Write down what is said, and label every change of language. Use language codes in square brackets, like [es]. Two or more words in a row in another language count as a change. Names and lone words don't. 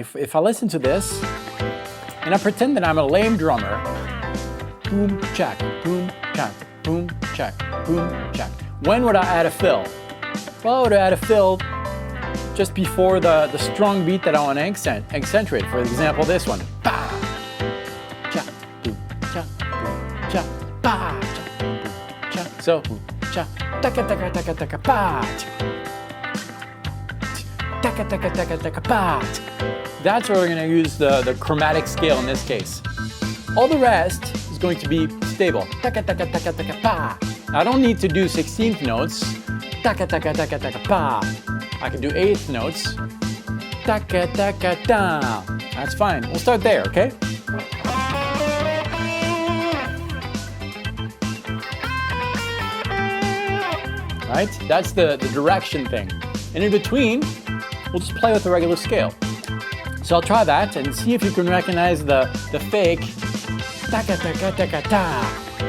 [en] If I listen to this and I pretend that I'm a lame drummer, boom, check, boom, check, boom, check, boom, check. When would I add a fill? Well, I would add a fill just before the strong beat that I want to accentuate. For example, this one. Ba, cha, boom, cha, boom, cha, ba, cha, boom, cha. So, cha, taka, taka, taka, taka, ba, taka, taka, taka, taka, ba. That's where we're going to use the chromatic scale in this case. All the rest is going to be stable. Taka, taka, taka, taka, ba. I don't need to do 16th notes. Taka, taka, taka, taka, ba. I can do 8th notes. Taka, taka, da. That's fine. We'll start there, okay? Right? That's the direction thing. And in between, we'll just play with the regular scale. So I'll try that and see if you can recognize the fake taka, taka, taka, ta.